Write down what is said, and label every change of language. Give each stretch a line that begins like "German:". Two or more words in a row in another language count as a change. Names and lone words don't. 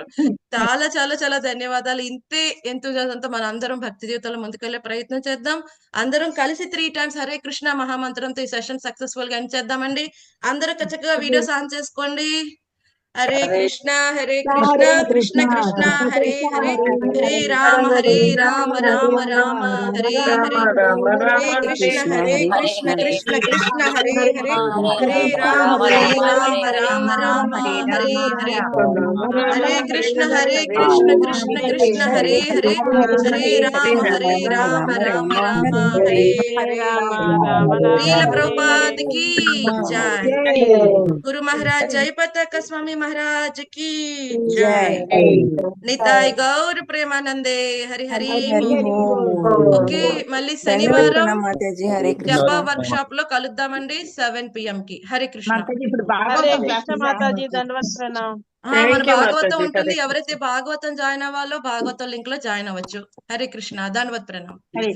Telugu: చాలా చాలా చాలా ధన్యవాదాలు. ఇంతే ఎంతూజియాజంతో మన అందరం భక్తి జీవితంలో ముందుకెళ్లే ప్రయత్నం చేద్దాం. అందరం కలిసి 3 times హరే కృష్ణ మహామంత్రంతో ఈ సెషన్ సక్సెస్ఫుల్ గా ఎండ్ చేద్దామండి. అందరూ చక్కగా వీడియోస్ ఆన్ చేసుకోండి.
Sanskrit: హరే కృష్ణ కృష్ణ కృష్ణ హరే హరే, హరే రామ రామ రామ హరే హరే, హరే కృష్ణ కృష్ణ కృష్ణ హరే హరే, హరే రామ రామ హరే హరే, హరే కృష్ణ కృష్ణ కృష్ణ హరే హరే, హరే రామ రామ హరే హరే.
Hindi: శ్రీల ప్రభుపాద की जय, गुरु महाराज जय पताक स्वामी महाराज की जय, निताय गौर प्रेमानंदे हरि हरि
Telugu: ఓకే, మళ్ళీ శనివారం జప వర్క్ షాప్ లో కలుద్దామండి 7 PM కి. హరే కృష్ణ. ఇప్పుడు హరే కృష్ణ మాతాజీ, దండవత్ ప్రణామ్. మన భాగవతం ఉంటుంది. ఎవరైతే భాగవతం జాయిన్ అవ్వాలో భాగవతం లింక్ లో జాయిన్ అవ్వచ్చు. హరే కృష్ణ, దండవత్ ప్రణామ్.